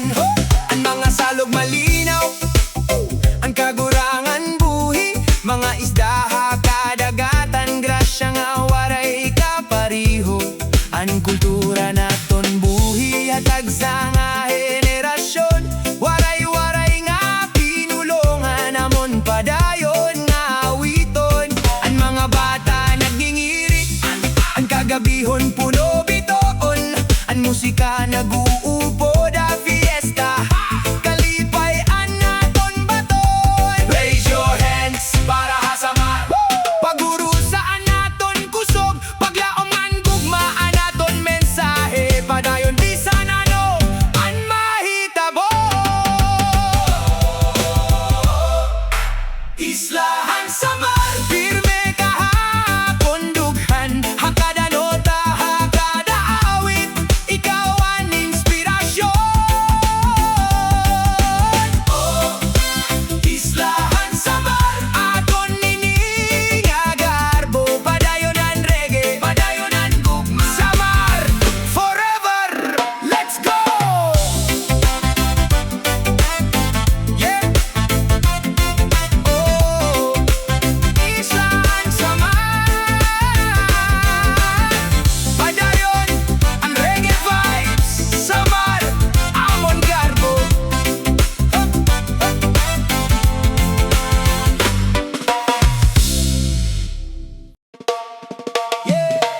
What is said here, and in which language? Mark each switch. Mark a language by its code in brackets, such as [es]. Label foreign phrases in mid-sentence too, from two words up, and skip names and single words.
[war] Ang mga salog malinaw, ang kagurangan buhi, mga isda kadagatan, grasya nga waray kapariho, ang kultura naton buhi hatag sa nga henerasyon. Waray-waray nga pinulongan namon padayon nga awiton, ang mga bata nagingirit, ang kagabihon puno bitoon, ang musika nag-uupo da fiesta, kalipay an naton baton. [en] Raise your hands [war] para hasamar, pagurusaan naton kusog, paglaoman gugma an naton mensahe, padayon bisan ano an mahitabo. Isla Han Samar, pirme kahapon dughan, hakada nota, hakada awit, ikaw ang inspirasyon. Oh, Isla Han Samar, aton nini nga garbo, padayonan reggae, padayonan gugma. [en] Samar forever, let's go! Yeah! [war] Oh, Isla Han Samar, padayon ang [en] reggae vibes, [war] Samar, amon garbo. [en] Yeah!